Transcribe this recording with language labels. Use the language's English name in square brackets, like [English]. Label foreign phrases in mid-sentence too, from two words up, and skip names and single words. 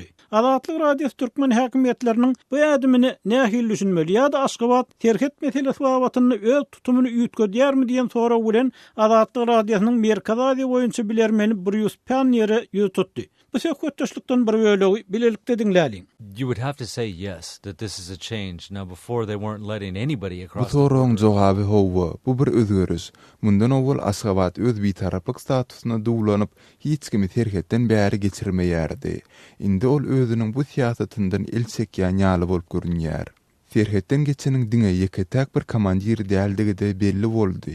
[Turkmen] Azatlyk radiosu Türkmen häkimetleriniň bu adymyny nähil düşünmeli ýa-da Aşgabat şirket meselesi babatyny öz tutumyny ýütgedýärmi diýen soraw bilen Azatlyk radiosynyň Merkez Aziýa boýunça bilermeni Bruce Panier ýutdy. Bu söhbetdeşlikden bir bölegi bilelikde dinläliň. [English] You would have to say yes, that this is a change. Now before they weren't letting anybody across. [Turkmen] Bu soruň jogaby howa, bu bir özgörüş. Mundan owul Aşgabat öz bitaraplyk statusuna dowlanyp hiç kimi terhetden bäri geçirmeýärdi. Indi ol özüniň bu siýasatyndan elçekýän ýaly bolup görünýär. Terhetden geçeniň diňe ýeketäk bir komandir däldigi de belli boldy.